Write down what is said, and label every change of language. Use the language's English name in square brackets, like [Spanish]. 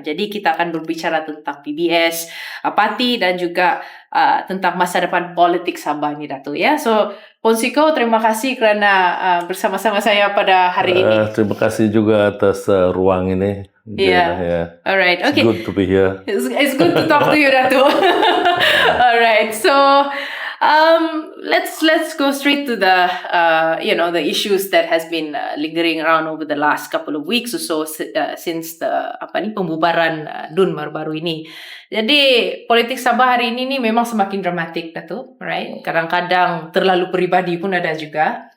[Malay] Jadi kita akan berbicara tentang PBS, parti dan juga tentang masa depan politik Sabah ni, Dato' ya. So, Ponsiko, terima kasih kerana bersama-sama saya pada hari ini. Terima kasih juga atas ruang ini. [English] Yeah. Alright. Okay. It's good to be here. It's good to talk to you, Dato'. Alright. So, let's go straight to the the issues that has been lingering around over the last couple of weeks or so since the [Malay] pembubaran DUN baru-baru ini. Jadi politik Sabah hari ini memang semakin dramatik, Dato', [English] right? [Malay] Kadang-kadang terlalu peribadi pun ada juga.